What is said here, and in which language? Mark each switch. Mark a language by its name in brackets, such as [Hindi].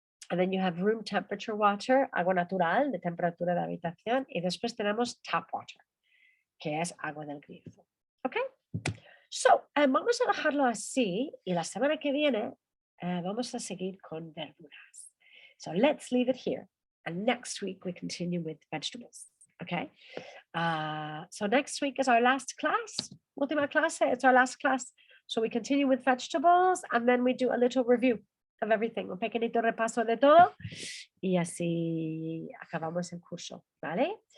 [English] And then you have room temperature water, [Spanish] agua natural, de temperatura de habitación. Y después tenemos tap water, que es agua del grifo. ¿Ok? So, vamos a dejarlo así y la semana que viene vamos a seguir con verduras. [English] So, let's leave it here. And next week we continue with vegetables. Okay? So, next week is our last class. [Spanish] Última clase, [English] it's our last class. So, we continue with vegetables and then we do a little review of everything. [Spanish] Un pequeñito repaso de todo. Y así acabamos el curso. ¿Vale?